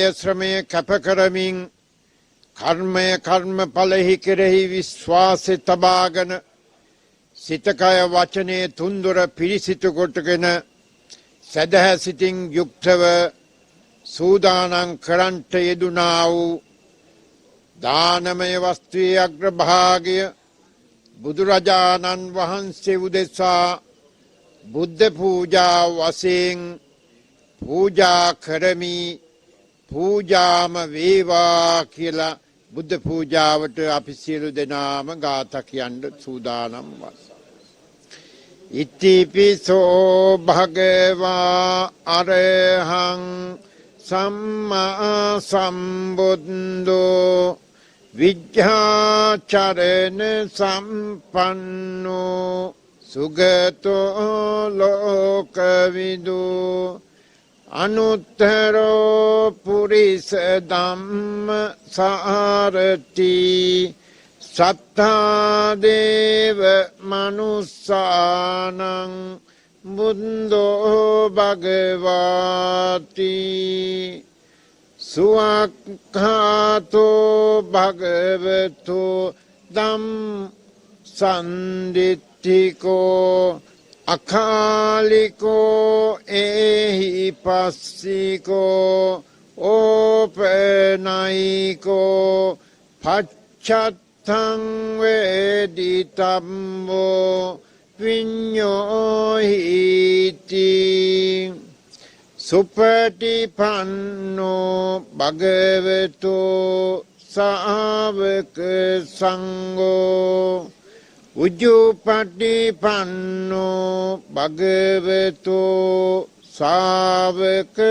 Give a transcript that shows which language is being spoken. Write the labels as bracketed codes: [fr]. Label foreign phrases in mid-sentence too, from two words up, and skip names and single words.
[si] ශ්‍රමය කැප කරමින් කර්මය කර්මඵලෙහි කෙරෙහි විශ්වාසය තබාගෙන සිතකය වචනය තුන්දොර පිරිසිදු කොටගෙන සදහැ සිතින් යුක්තව සූදානම් කරන්ට යෙදුනා වූ දානමය වස්තුවේ අග්‍රභාගය බුදුරජාණන් වහන්සේ උදෙසා බුද්ධ පූජා වශයෙන් පූජා කරමි. පූජාම වේවා කියලා බුද්ධ පූජාවට අපි සියලු දෙනාම ගාථා කියන්න සූදානම් වස්. [pi] ඉතිපිසෝ භගවා අරහං සම්මා සම්බුද්ධෝ විජ්ජාචරණ සම්පන්නෝ සුගතෝ ලෝකවිදු අනුත්තරෝ පුරිස ධම්ම සාරති සත්තා දේව මනුස්සානං බුද්ධෝ භගවාති සුවක්ඛාතෝ භගවතු ධම් සන්දිත්තිකෝ අකාලිකෝ එහි පස්සිකෝ ඕපනයිකෝ පච්චත්තං වේදිතම්බෝ විඤ්ඤෝහිති සුපටිපන්නෝ භගවතෝ සාවක සංඝෝ උජුපටිපන්නෝ භගවතෝ සාවක